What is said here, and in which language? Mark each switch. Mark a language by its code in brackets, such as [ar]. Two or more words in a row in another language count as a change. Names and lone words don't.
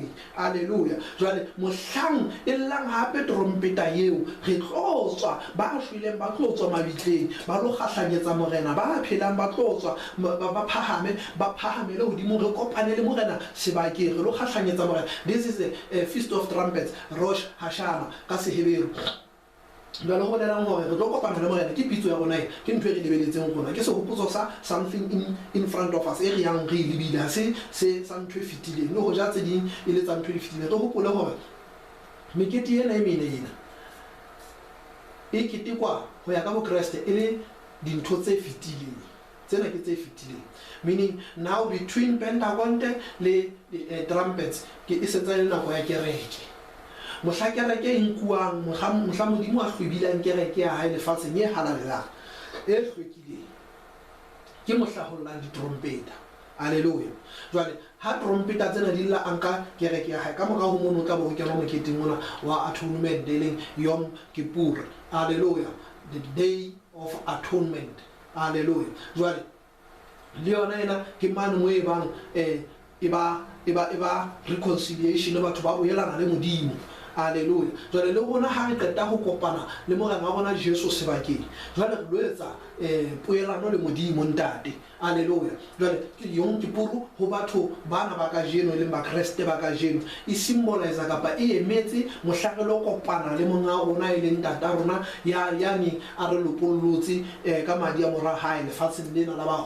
[st] Haleluya. Jwale mohlang e llang hape trompeta eo re tlotswa ba shwileng ba tlotswa mabitleng ba lo kgahlanyetsa morena ba phelang ba tlotswa ba phahame le hodimo re kopane le morena sebakeng re lo kgahlanyetsa morena. [en] This is a feast of trumpets, Rosh Hashanah [st] ka Seheberu. jwale go bolelang gore re tlo kopana le morena ke pitso ya rona e ke ntho e re lebeletseng rona ke segopotso sa [en] something in front of us [st] e re yang re e lebile ga se sa ntho e fetileng le go ja tse ding e le tsa ntho e fetileng re gopole gore mekete ena e meneena e ketekwa go ya ka bokeresete e le dintho tse fetileng tsena ke tse fetileng [en] meaning now between Pentecost [st] le trumpets ke e setsa le nako ya kereke mohla kereke e nkuang mohla modimo a hlwebilang kereke ya hae lefatsheng e halalelang e hlwekileng ke mohla ho llang ditrompeta haleluya jwale ha trompeta tsena di la anka kereke ya hae ka mora ho mono ka bo ke mo moketeng mona wa atonement deleng Yom Kippur haleluya [en] the day of atonement [st] haleluya jwale le yona ena ke mane mo e bang e ba reconciliation batho ba boelana le modimo haleluya jwale le rona ha re qeta go kopana le morena wa rona Jesu sebakeng jwale re lo etsa poelano le modimo ntate haleluya jwale ke Yom Kippur ho batho bana ba ka jeno le ba Kriste ba ka jeno e symbolize kapa e emetse mohlakelo kopana le monga rona e leng tata rona yani a re lopollotse ka madi a mora hae lefatsheng lena la ba